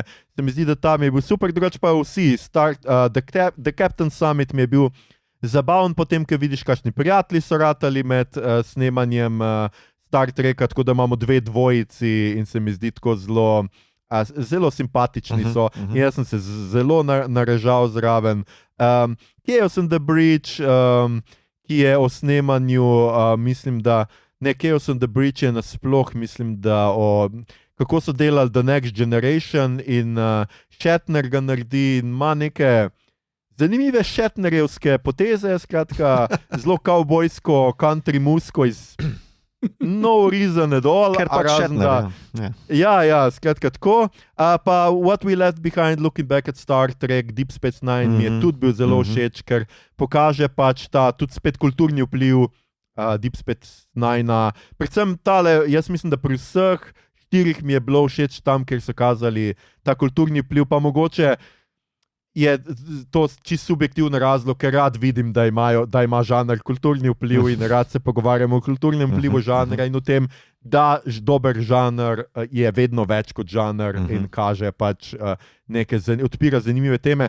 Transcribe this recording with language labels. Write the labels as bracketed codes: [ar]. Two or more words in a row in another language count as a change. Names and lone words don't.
[sl] Se mi zdi, da tam je bil super, drugače pa vsi. The Captain Summit mi je bil zabaven potem, ker vidiš, kakšni prijatelji so ratali med snemanjem Star Treka, tako da imamo 2 dvojici in se mi zdi tako zelo simpatični so. In jaz sem se zelo narežal zraven. Chaos on the Bridge, ki je o snemanju, mislim, da Chaos on the Bridge je nasploh, mislim, da kako so delali The Next Generation in Shatner ga naredi in ima neke zanimive Shatnerjevske poteze, skratka, zelo kavbojsko country musko iz [en] no reason at all. [sl] Ker pač Shatner, ja, skratka tako. Pa What We Left Behind, Looking Back at Star Trek, Deep Space Nine mi je tudi bil zelo všeč, ker pokaže pač ta tudi spet kulturni vpliv Deep Space Nine. Predvsem tale, jaz mislim, da pri vseh 4 mi je bilo všeč tam, kjer so kazali ta kulturni vpliv, pa mogoče je to čisto subjektivni razlog, ker rad vidim, da ima žanr kulturni vpliv in rad se pogovarjamo o kulturnem vplivu žanra in o tem, da dober žanr je vedno več kot žanr in kaže pač odpira zanimive teme.